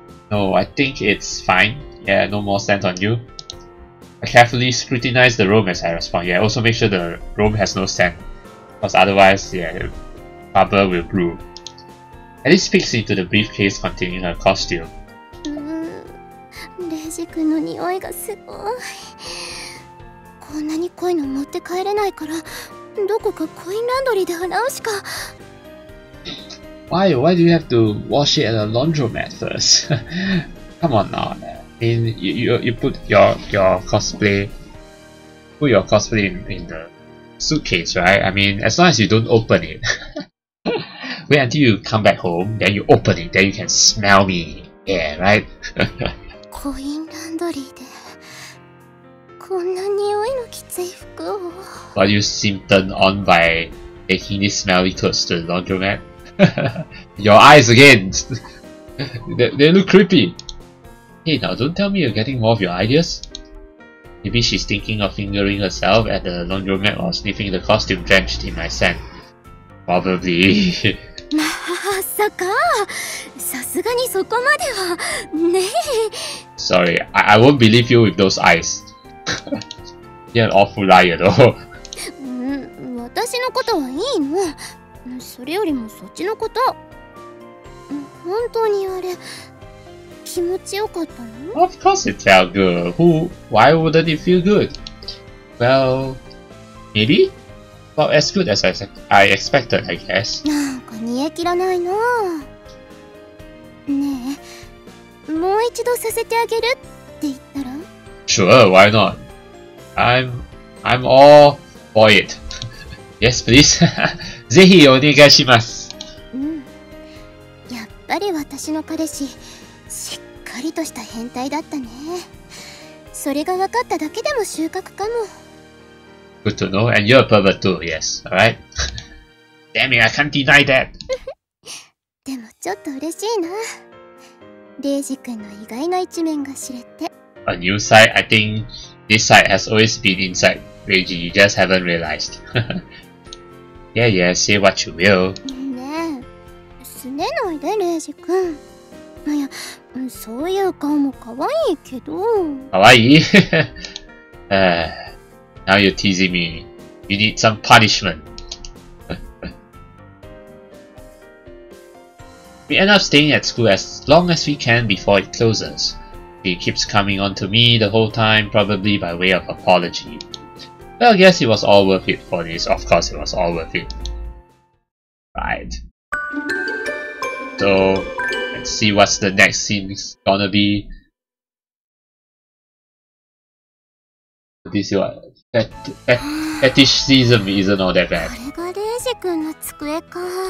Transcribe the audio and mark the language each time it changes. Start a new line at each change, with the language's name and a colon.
English: No, I think it's fine. Yeah, no more scent on you. I carefully scrutinize the room as I respond. Yeah, also make sure the room has no scent, because otherwise, yeah, the trouble will brew. Alice peeks into the briefcase containing her costume.
Japanese: レイジ君の匂いがすごい。こんなに濃いの持って帰れないから、どこかコインランドリーで洗うしか。
English: Why do you have to wash it at a laundromat first? Come on now. You put your cosplay in the suitcase, right? As long as you don't open it. Wait until you come back home, then you open it, then you can smell me. Yeah, right?
Japanese: コインランドリーでこんな匂いのきつい服を。
English: But you seem turned on by taking these smelly clothes to the laundromat. Your eyes again! they look creepy. Hey, now don't tell me you're getting more of your ideas. Maybe she's thinking of fingering herself at the laundromat or sniffing the costume drenched in my scent. Probably.
Japanese: まさか、さすがにそこまではねえ。
English: Sorry, I won't believe you with those eyes. You're an awful liar though.
Japanese: 私のことはいいの。それよりもそっちのこと。本当にあれ気持ちよかったの？
English: Of course it felt good. Why wouldn't it feel good? Well, maybe? Well, as good as I expected, I guess.
Japanese: なんか煮え切らないな。ねえ、もう一度させてあげるって言ったら？
English: Sure, why not? I'm all for it. Yes, please.
Japanese: ぜひお願いします。やっぱり私の彼氏、しっかりとした変態だったね。それが分かっただけでも収穫かも。
English: Good to know, and you're a pervert too, yes, alright? Damn it, I can't deny that!
Japanese: でもちょっと嬉しいな。レイジ君の意外な一面が知れて。
English: A new side? I think this side has always been inside Reiji, you just haven't realized. Yeah, say what you will.
Japanese: ねえ、すねないで、レイジ君。いや、そういう顔も可愛いけど。可愛い
English: Now you're teasing me. You need some punishment. We end up staying at school as long as we can before it closes. She keeps coming on to me the whole time, probably by way of apology. Well, I guess it was all worth it for this. Of course it was all worth it. Right. So, let's see what's the next scene gonna be. This is what fetishism isn't all that bad.
Japanese: これがレイジ君の机か。